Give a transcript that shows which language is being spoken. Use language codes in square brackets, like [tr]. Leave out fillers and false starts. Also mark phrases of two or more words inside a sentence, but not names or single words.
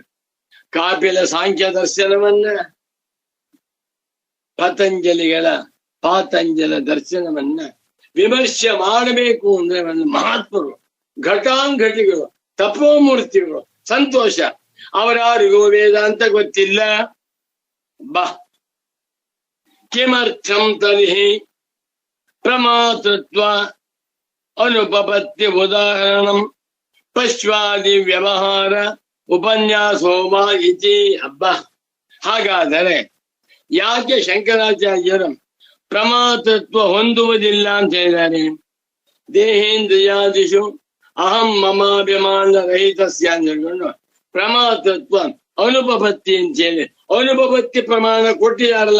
[kn] ಕಾಪಿಲ ಸಾಂಖ್ಯ ದರ್ಶನವನ್ನ, ಪಾತಂಜಲ ದರ್ಶನವನ್ನ ವಿಮರ್ಶೆ ಮಾಡಬೇಕು ಅಂದ್ರೆ ಒಂದು ಮಹಾತ್ಮರು, ಘಟಾಂಘಟಿಗಳು, ತಪೋಮೂರ್ತಿಗಳು. ಸಂತೋಷ, ಅವರಾರಿಗೂ ವೇದಾಂತ ಗೊತ್ತಿಲ್ಲ. [sa] ಬಾ ಕಿಮರ್ಥಂ ತರ್ಹಿ ಪ್ರಮಾತೃತ್ವ ಅನುಪಪತ್ತಿ ಉದಾಹರಣಂ ಪಶ್ವಾದಿ ವ್ಯವಹಾರ ಉಪನ್ಯಾಸೋ ವಾ ಇತಿ. [kn] ಹಬ್ಬ, ಹಾಗಾದರೆ ಯಾಕೆ ಶಂಕರಾಚಾರ್ಯರು ಪ್ರಮಾತೃತ್ವ ಹೊಂದುವುದಿಲ್ಲ ಅಂತ ಹೇಳಿದ್ದಾರೆ? [sa] ದೇಹೇಂದ್ರಿಯಾದಿಷು ಅಹಂ ಮಮಾಭಿಮಾನ ರಹಿತಸ್ಯ [kn] ಅಂತ ಹೇಳ್ಕೊಂಡು [sa] ಪ್ರಮಾತೃತ್ವ ಅನುಪಪತ್ತಿ [kn] ಅಂತ ಹೇಳಿ ಅನುಪಪತ್ತಿ ಪ್ರಮಾಣ ಕೊಟ್ಟಿದಾರಲ್ಲ.